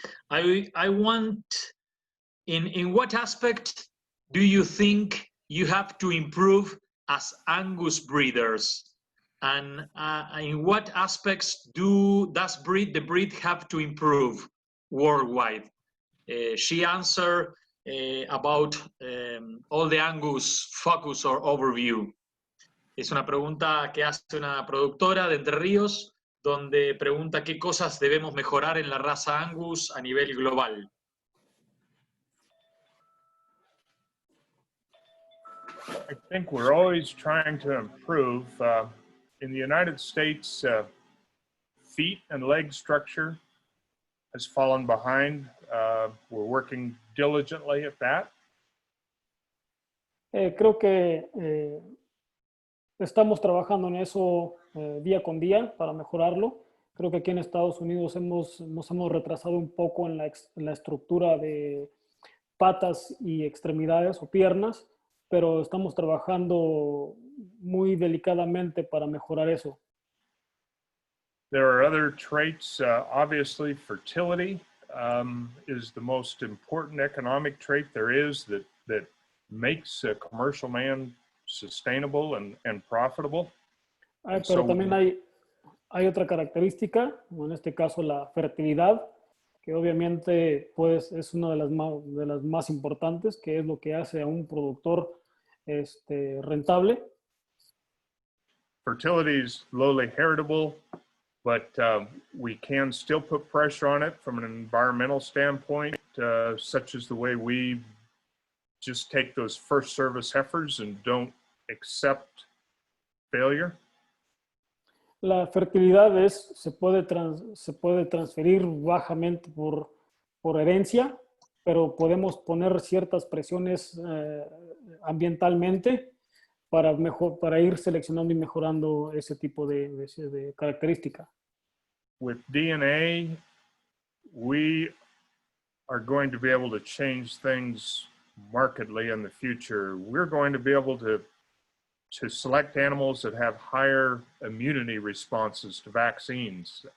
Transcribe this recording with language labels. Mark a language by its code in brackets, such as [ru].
[en] I want... In what aspect do you think you have to improve as Angus breeders? And in what aspects does the breed have to improve worldwide? She answered about all the Angus focus or overview. [es] Es una pregunta que hace una productora de Entre Ríos, donde pregunta qué cosas debemos mejorar en la raza Angus a nivel global. [en] I think we're always trying to improve. In the United States, feet and leg structure has fallen behind. We're working diligently at that. [es] Creo que estamos trabajando en eso día con día para mejorarlo. Creo que aquí en Estados Unidos nos hemos retrasado un poco en la estructura de patas y extremidades o piernas, pero estamos trabajando muy delicadamente para mejorar eso. [en] There are other traits. Obviously, fertility is the most important economic trait there is that makes a commercial man sustainable and profitable. [es] Pero también hay otra característica, en este caso la fertilidad, que obviamente pues, es una de las más importantes, que es lo que hace a un productor rentable. [en] Fertility is lowly heritable, but we can still put pressure on it from an environmental standpoint, such as the way we just take those first service heifers and don't accept failure. [es] La fertilidad se puede transferir bajamente por herencia, pero podemos poner ciertas presiones ambientalmente para ir seleccionando y mejorando ese tipo de característica. [en] With DNA, we are going to be able to change things markedly in the future. We're going to be able to select animals that have higher immunity responses to vaccines.